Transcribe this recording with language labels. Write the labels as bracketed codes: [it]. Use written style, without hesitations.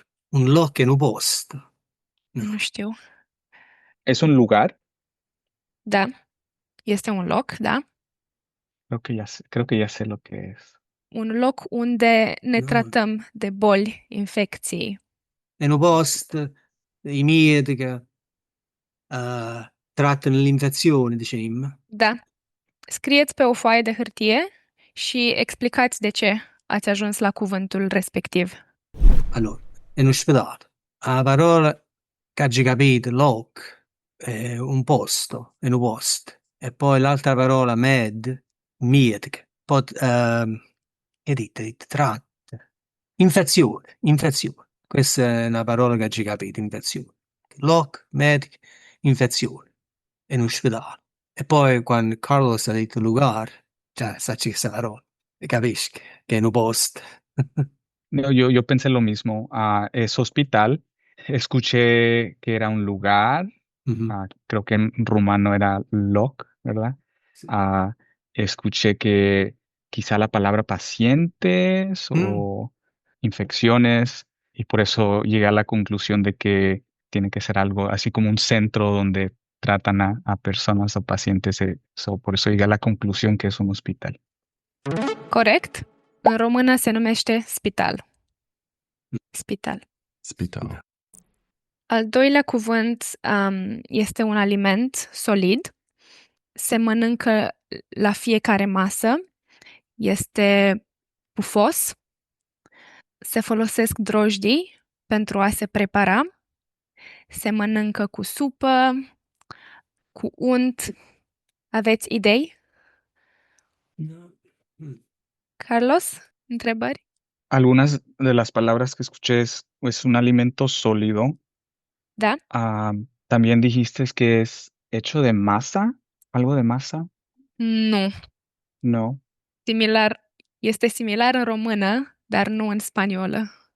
[it] Un loc è un posto. [ro] Nu știu. [es] ¿Es un lugar? [ro] Da. Este un loc, da? [es] Creo que ya sé lo que es. [ro] Un loc unde ne Nu. tratăm de boli, infecții. [it] È un posto, i medici trattano l'infezione, diciamo. [ro] Da. Scrieți pe o foaie de hârtie și explicați de ce ați ajuns la cuvântul respectiv. [it] Allora, è un ospedale. La parola che hai capito, loc, è un posto, è un posto. E poi l'altra parola, medic. Poi, che dite, tratta. Infezione. Questa è una parola che hai capito, infezione. Loc, medic, infezione. È un ospedale. E poi quando Carlos ha detto lugar, cioè, sa questa parola. Capisci che è un posto. [es] No, yo pensé lo mismo. Es hospital. Escuché que era un lugar. Mhm. Creo que en rumano era loc, ¿verdad? Sí. Escuché que quizá la palabra pacientes o infecciones, y por eso llegué a la conclusión de que tiene que ser algo así como un centro donde tratan a personas o pacientes. Por eso llegué a la conclusión que es un hospital. [ro] Corect? În română se numește spital. Spital. Spital. Al doilea cuvânt este un aliment solid. Se mănâncă la fiecare masă. Este pufos. Se folosesc drojdii pentru a se prepara. Se mănâncă cu supă, cu unt. Aveți idei? Carlos, întrebări? [es] Algunas de las palabras que escuché es un alimento sólido. [ro] Da? [es] También dijiste que es hecho de masa, algo de masa. [ro] Nu. [es] No. [ro] Este similar în română, dar nu în spaniolă.